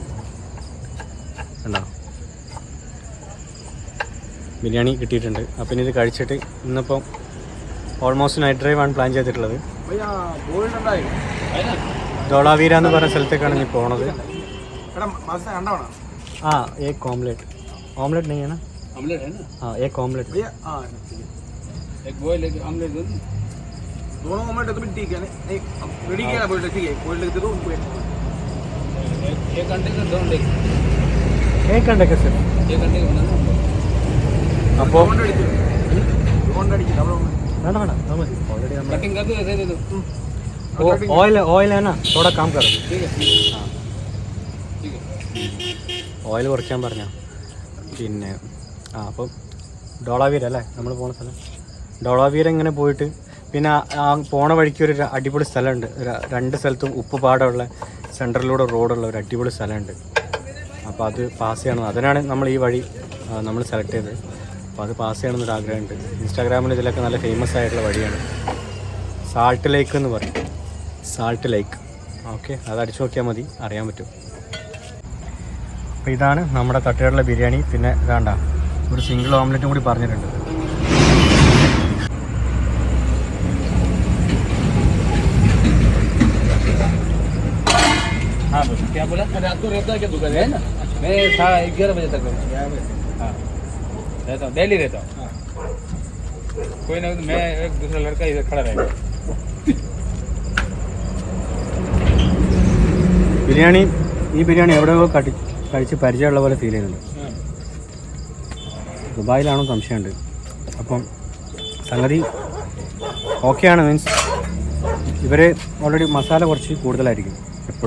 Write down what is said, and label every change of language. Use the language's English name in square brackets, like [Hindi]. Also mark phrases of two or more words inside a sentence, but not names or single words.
[Malayalam] കണ്ടോ, ബിരിയാണി കിട്ടിയിട്ടുണ്ട്. അപ്പം ഇനി ഇത് കഴിച്ചിട്ട് ഇന്നിപ്പം [English] almost night drive [Malayalam] ആണ് പ്ലാൻ ചെയ്തിട്ടുള്ളത്. ധോളാവീര എന്ന് പറഞ്ഞ സ്ഥലത്തേക്കാണ് ഇനി പോണത്. [Hindi] ആ एक ऑमलेट ऑमलेट नहीं है ना? ऑमलेट है ना? हाँ एक ऑमलेट भैया। हाँ एक बॉयल एक ऑमलेट दो, दोनों ऑमलेट तो भी ठीक है ना? एक रेडी किया बॉयल ठीक है, बॉयल दे दो उनको। एक घंटे का 2 घंटे, 1 घंटे का सिर्फ 1 घंटे का बनाना। [Malayalam] അപ്പോൾ വേണ്ട വേണ്ട [Hindi] ऑलरेडी हम कटिंग कर दो, दे दो। वो ऑयल है ना, थोड़ा काम करो। ठीक है हाँ ठीक है, [Malayalam] ഓയിൽ കുറയ്ക്കാൻ പറഞ്ഞ. പിന്നെ അപ്പം ധോളാവീര അല്ലേ നമ്മൾ പോണ സ്ഥലം. ധോളാവീര ഇങ്ങനെ പോയിട്ട് പിന്നെ ആ പോണ വഴിക്ക് ഒരു അടിപൊളി സ്ഥലമുണ്ട്. 2 സ്ഥലത്തും ഉപ്പുപാടമുള്ള സെൻറ്ററിലൂടെ റോഡുള്ള ഒരു അടിപൊളി സ്ഥലമുണ്ട്. അപ്പോൾ അത് പാസ് ചെയ്യണം. അതിനാണ് നമ്മൾ ഈ വഴി നമ്മൾ സെലക്ട് ചെയ്തത്. അപ്പോൾ അത് പാസ് ചെയ്യണമെന്നൊരു ആഗ്രഹമുണ്ട്. ഇൻസ്റ്റാഗ്രാമിൽ ഇതിലൊക്കെ നല്ല ഫേമസ് ആയിട്ടുള്ള വഴിയാണ്. [English] salt lake [Malayalam] എന്ന് പറയും, [English] salt lake. [Malayalam] ഓക്കെ, അത് അടിച്ചു നോക്കിയാൽ മതി, അറിയാൻ പറ്റും. അപ്പോൾ ഇതാണ് നമ്മുടെ തട്ടുകടയിലെ ബിരിയാണി. പിന്നെ ഇതാണ്ട ഒരു [English] single omelette [Malayalam] കൂടി പറഞ്ഞിട്ടുണ്ട്. [Hindi] हाँ बस क्या बोला? रात को रहता है क्या दुकान है ना? मैं 11 बजे तक हाँ रहता हूँ, डेली रहता हूँ। कोई ना, मैं एक दूसरा लड़का इधर खड़ा रहेगा. [Malayalam] ബിരിയാണി ഈ ബിരിയാണി എവിടെയോ കഴിച്ച് പരിചയമുള്ള പോലെ ഫീൽ ചെയ്യുന്നുണ്ട്. ദുബായിലാണോ സംശയമുണ്ട്. അപ്പം സംഗതി ഓക്കെയാണ്. മീൻസ് ഇവർ ഓൾറെഡി മസാല കുറച്ച് കൂടുതലായിരിക്കും എപ്പോഴും.